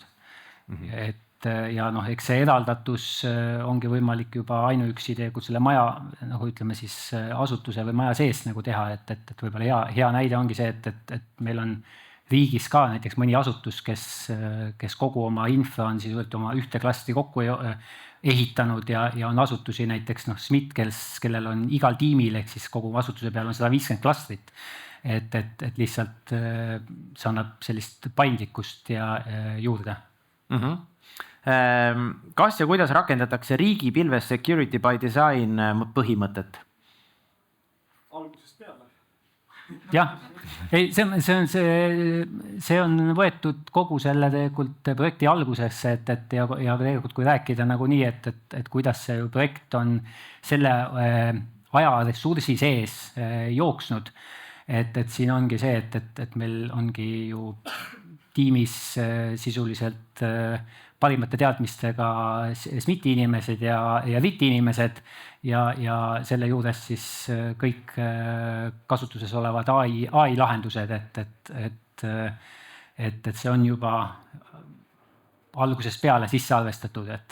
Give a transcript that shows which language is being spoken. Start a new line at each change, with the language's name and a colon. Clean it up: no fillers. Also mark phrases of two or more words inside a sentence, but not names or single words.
Estonian: Ja eks see eraldatus ongi võimalik juba ainuüksi tegelikult selle maja, nagu ütleme siis asutuse või maja sees nagu teha, et võib-olla hea näide ongi see, et meil on riigis ka näiteks mõni asutus, kes kogu oma infra on siis oma ühte klastri kokku ehitanud ja on asutusi näiteks SMIT, kellel on igal tiimil ehk siis kogu asutuse peal on 150 klastrit. Et lihtsalt see annab sellist paindlikkust ja juurde. Kas ja kuidas rakendatakse riigi pilves
English: security by design
Estonian: põhimõtet? Algusest peale. Jah, see on võetud kogu selle tegelikult projekti algusesse, ja tegelikult kui rääkida nagu nii, et kuidas see projekt on selle ajaressursi sees jooksnud, et siin ongi see, et meil ongi ju tiimis sisuliselt parimate teadmistega SMIT-i inimesed ja VIT-i inimesed ja selle juures siis kõik kasutuses olevad AI lahendused, et see on juba algusest peale sisse arvestatud,